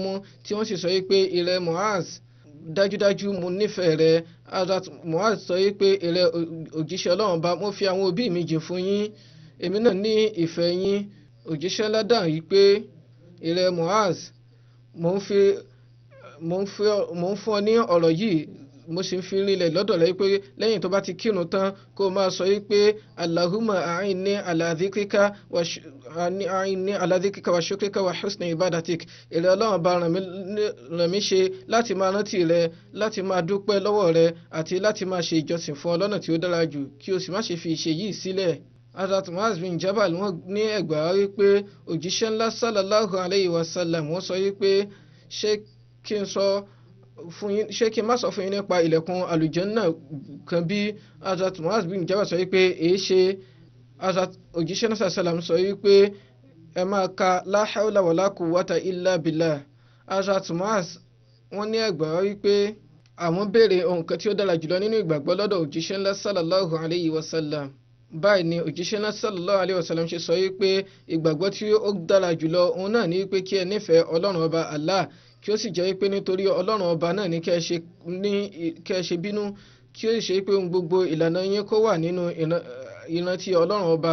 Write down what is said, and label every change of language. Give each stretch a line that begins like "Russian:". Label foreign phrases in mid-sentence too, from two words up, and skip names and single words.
Yoruba: mú tí wọ́n sì sọ wípé ìrẹ́ Muaz dájúdájú mo nífẹ̀ẹ́ rẹ Hazrat Muaz sọ wípé ìrẹ́ òjíṣẹ́ Ọlọ́run bá mo fi àwọn òbí mi jìn fún yín èmi náà ní ìfẹ́ yín òjíṣẹ́ ńlá dáhùn wípé ìrẹ́ Muaz mo ń fún ọ ní ọ̀rọ̀ yìí mo sì ń fi rinlẹ̀ lọ́dọ̀ rẹ pé lẹ́yìn tó bá ti kírun tán kó o máa sọ pé
Arabic: اللهم أعني على ذكرك وشكرك وحسن عبادتك.
Yoruba: Ìrẹ́ Ọlọ́run bá ràn mí ṣe láti máa rántí rẹ, láti máa dúpẹ́ lọ́wọ́ rẹ àti láti máa ṣe ìjọsìn fún ọ lọ́nà tí ó dára jù, kí o sì má ṣe fi ìṣe yìí sílẹ̀. Hazrat Mu'az bin Jabal wọ́n ní ẹgbàá wípé òjíṣẹ́ ńlá
Arabic: صلى الله عليه وسلم
Yoruba: wọ́n sọ wípé ṣé kí n má sọ fún yín nípa ilẹ̀kùn àlùjánnà kan bí? Hazrat Mu'az bin Jabal sọ wípé èé ṣe. Hazrat òjíṣẹ́ náà sallam sọ wípé ẹ máa ka
Arabic: لا حول ولا قوة إلا بالله.
Yoruba: Hazrat Mu'az wọ́n ní ẹgbàá wípé àwọn béèrè ohun kan tí ó dára jùlọ nínú ìgbàgbọ́ lọ́dọ̀ òjíṣẹ́ ńlá
Arabic: صلى الله عليه وسلم.
Yoruba: Báyìí ni òjíṣẹ́ náà
Arabic: صلى الله عليه وسلم
Yoruba: ṣe sọ wípé ìgbàgbọ́ tí ó dára jùlọ òun náà ní wípé kí ẹ nífẹ̀ẹ́ Ọlọ́run ọba Allah, kí ó sì jẹ́ wípé nítorí Ọlọ́run ọba náà ní kẹ́ ẹ ṣe bínú, kí ó sì ṣe wípé ohun gbogbo ìlànà yín kó wà nínú ìrántí Ọlọ́run ọba.